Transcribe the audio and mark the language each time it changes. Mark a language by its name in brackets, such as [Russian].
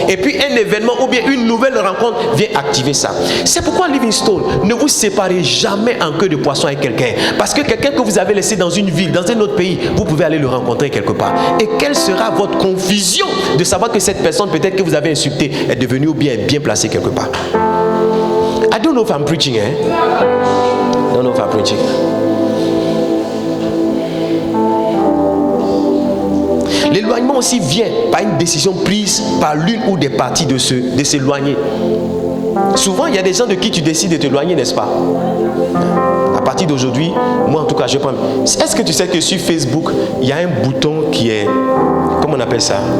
[French] Et puis un événement ou bien une nouvelle rencontre vient activer ça. C'est pourquoi Livingstone, ne vous séparez jamais en queue de poisson avec quelqu'un. Parce que quelqu'un que vous avez laissé dans une ville, dans un autre pays, vous pouvez aller le rencontrer quelque part. Et quelle sera votre confusion de savoir que cette personne peut-être que vous avez insultée est devenue ou bien placée quelque part. [English] I don't know if I'm preaching, I don't know if I'm preaching. [French] L'éloignement aussi vient par une décision prise par l'une ou des parties de s'éloigner. Souvent, il y a des gens de qui tu décides de t'éloigner, n'est-ce pas? À partir d'aujourd'hui, moi en tout cas, je prends... Est-ce que tu sais que sur Facebook, il y a un bouton qui est... Comment on appelle ça?